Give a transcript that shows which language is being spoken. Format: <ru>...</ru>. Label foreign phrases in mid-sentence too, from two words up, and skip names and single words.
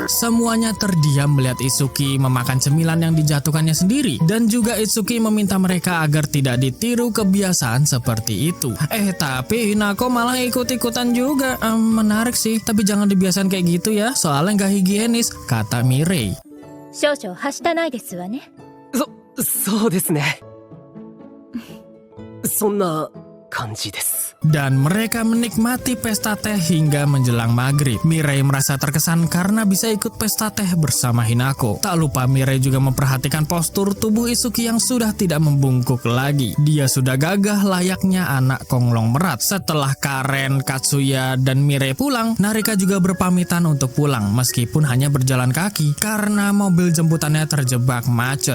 <id>Semuanya terdiam melihat Itsuki memakan cemilan yang dijatuhkannya sendiri. Dan juga Itsuki meminta mereka agar tidak ditiru kebiasaan seperti itu. Tapi Hinako malah ikut-ikutan juga. Menarik sih, tapi jangan dibiasain kayak gitu ya, soalnya nggak higienis, kata Mirei.</id> <ja>少々はしたないですわね。そうですね。そんな感じです。</ja> <id>Dan mereka menikmati pesta teh hingga menjelang maghrib. Mirei merasa terkesan karena bisa ikut pesta teh bersama Hinako. Tak lupa Mirei juga memperhatikan postur tubuh Itsuki yang sudah tidak membungkuk lagi. Dia sudah gagah layaknya anak konglomerat. Setelah Karen, Katsuya, dan Mirei pulang, Narika juga berpamitan untuk pulang meskipun hanya berjalan kaki karena mobil jemputannya terjebak macet.</id>